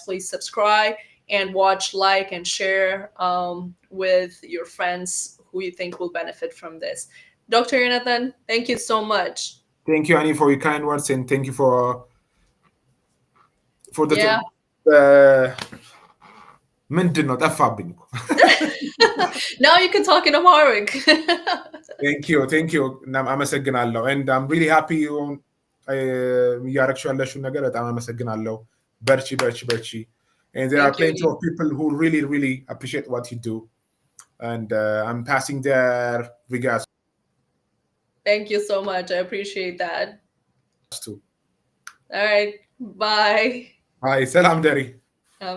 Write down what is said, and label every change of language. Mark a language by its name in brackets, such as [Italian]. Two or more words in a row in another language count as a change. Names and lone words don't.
[English] Please subscribe and watch, like, and share with your friends who you think will benefit from this. Dr. Yonathan, thank you so much. Thank you, Annie, for your kind words, and thank you for Yeah. the [Amharic] ምንድን ነው ጠፋብኝ እኮ። [English] Now you can talk in Amharic. thank you [Amharic] አመሰግናለሁ። [English] and I'm really happy [Amharic] እያረግሽው ያለሽውን ነገር በጣም አመሰግናለሁ። በርቺ በርቺ በርቺ. [English] And there are Thank plenty you. of people who really really appreciate what you do, and I'm passing their regards Thank you so much. I appreciate that. too. All right. Bye. Hi, [Amharic] ሰላም ደሪ.